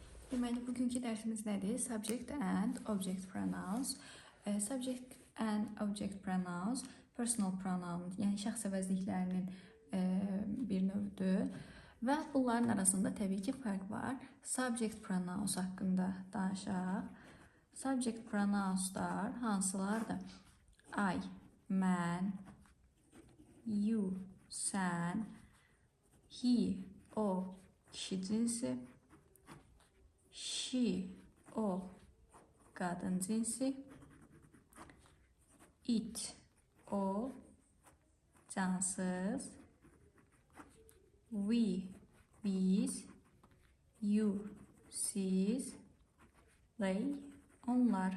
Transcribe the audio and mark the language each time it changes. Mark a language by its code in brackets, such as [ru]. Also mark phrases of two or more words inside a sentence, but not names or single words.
[az] Deməli, bugünkü dərsimiz nədir? [en] Subject and object pronouns. Subject and object pronouns personal pronoun, [az] yəni şəxs əvəzliklərinin bir növüdür. Və bunların arasında təbii ki, fərq var. [en] Subject pronouns [az] haqqında danışaq. [en] Subject pronounslar [az] hansılardır? I, mən, you, sən, he, o, kişi cinsi, she, o, qadın cinsi, it, o, cansız, we, biz, you, siz, they, onlar.